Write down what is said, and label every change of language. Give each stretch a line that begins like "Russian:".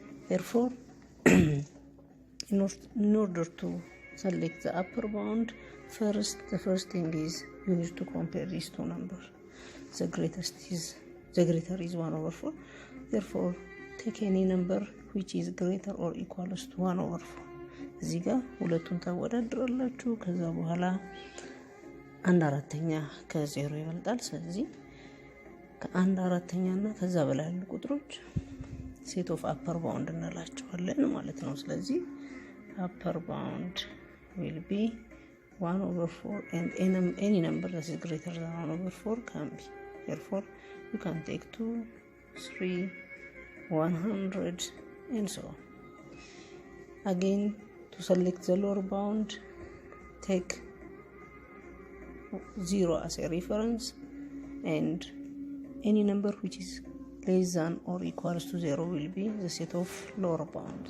English: Therefore, in order to select the upper bound, the first thing is you need to compare these two numbers. The greater is 1/4. Therefore, take any number which is greater or equals to 1/4.
Amharic: እዚህ ጋር ሁለቱን ታወዳድራላችሁ። ከዛ በኋላ 1/4 ከ0 ይበልጣል። ስለዚህ ከ1/4 እና ከዛ በላይ ያሉ ቁጥሮች
English: ሴት ኦፍ አፐር ባውንድ
Amharic: እንላቸዋለን ማለት ነው። ስለዚህ
English: upper bound will be 1/4 and any number that is greater than 1/4 can be. Therefore, you can take 2, 3, 100 and so on. Again, to select the lower bound, take 0 as a reference and any number which is less than or equals to 0 will be the set of lower bound.